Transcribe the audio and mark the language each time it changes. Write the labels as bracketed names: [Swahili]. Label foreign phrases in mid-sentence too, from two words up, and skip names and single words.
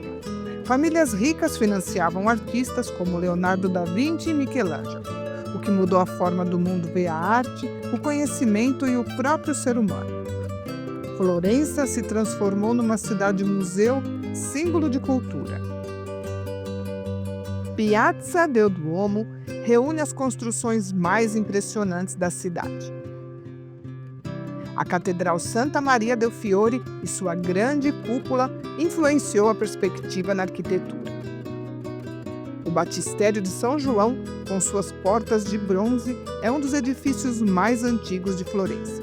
[Portuguese] Famílias ricas financiavam artistas como Leonardo da Vinci e Michelangelo, o que mudou a forma do mundo ver a arte, o conhecimento e o próprio ser humano. Florença se transformou numa cidade-museu, símbolo de cultura. Piazza del Duomo reúne as construções mais impressionantes da cidade. A Catedral Santa Maria del Fiore e sua grande cúpula influenciou a perspectiva na arquitetura. O Batistério de São João, com suas portas de bronze, é um dos edifícios mais antigos de Florença.